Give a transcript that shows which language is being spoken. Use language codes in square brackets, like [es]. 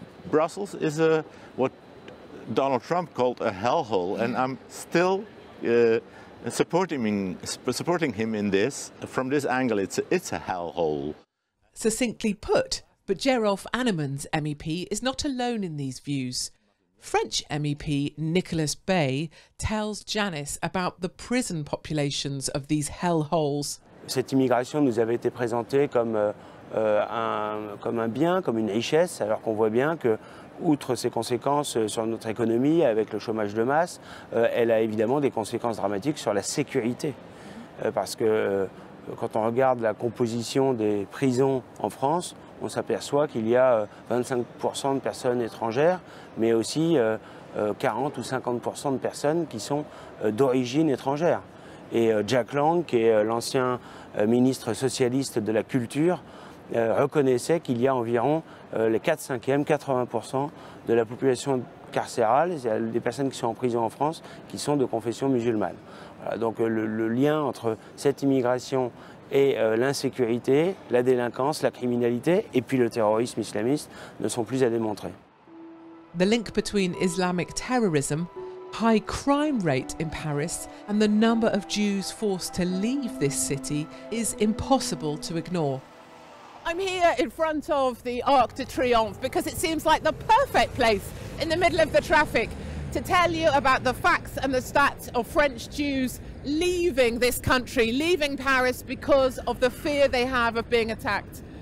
[en] Brussels is what Donald Trump called a hellhole, and I'm still supporting him in this. From this angle, it's a hellhole. Succinctly put, but Gerolf Annemans MEP is not alone in these views. French MEP Nicolas Bay tells Janice about the prison populations of these hellholes. [fr] Cette immigration nous avait été présentée comme comme un bien, comme une richesse, alors qu'on voit bien que, outre ses conséquences sur notre économie avec le chômage de masse, elle a évidemment des conséquences dramatiques sur la sécurité. Parce que quand on regarde la composition des prisons en France, on s'aperçoit qu'il y a 25% de personnes étrangères, mais aussi 40 ou 50% de personnes qui sont d'origine étrangère. Et Jack Lang, qui est l'ancien ministre socialiste de la Culture, reconnaissait qu'il y a environ les 4/5, 80% de la population carcérale, des personnes qui sont en prison en France, qui sont de confession musulmane. Voilà, donc le lien entre cette immigration et l'insécurité, la délinquance, la criminalité et puis le terrorisme islamiste ne sont plus à démontrer. [en] The link between Islamic terrorism, high crime rate in Paris and the number of Jews forced to leave this city is impossible to ignore. I'm here in front of the Arc de Triomphe because it seems like the perfect place in the middle of the traffic to tell you about the facts and the stats of French Jews leaving this country, leaving Paris because of the fear they have of being attacked.